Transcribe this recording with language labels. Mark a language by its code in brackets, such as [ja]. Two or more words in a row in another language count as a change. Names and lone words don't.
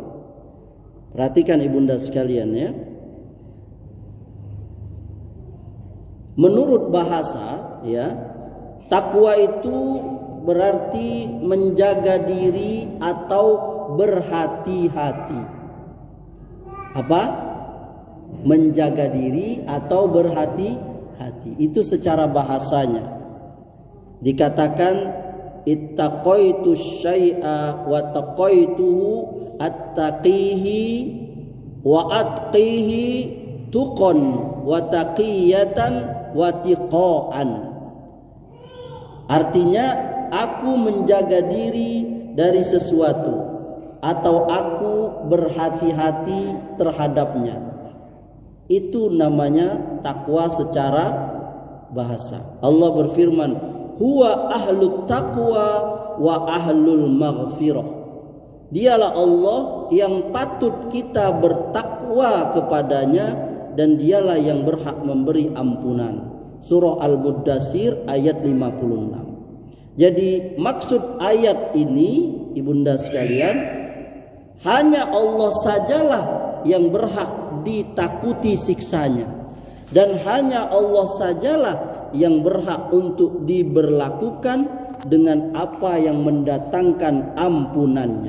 [id] Perhatikan ibunda sekalian ya. Menurut bahasa ya, takwa itu berarti menjaga diri atau berhati-hati. Apa? Menjaga diri atau berhati-hati. Itu secara bahasanya. [ar] Dikatakan اتقيت الشيء وتقيته أتقيه وأتقيه تقى وتقية وتقاء. [id] Artinya aku menjaga diri dari sesuatu atau aku berhati-hati terhadapnya. Itu namanya takwa secara bahasa. Allah berfirman, [ar] هو أهل التقوى وأهل المغفرة. [id] Dialah Allah yang patut kita bertakwa kepadanya dan dialah yang berhak memberi ampunan. Surah Al-Muddatsir ayat 56. Jadi maksud ayat ini, ibunda sekalian, hanya Allah sajalah yang berhak ditakuti siksanya, dan hanya Allah sajalah yang berhak untuk diberlakukan dengan apa yang mendatangkan ampunannya.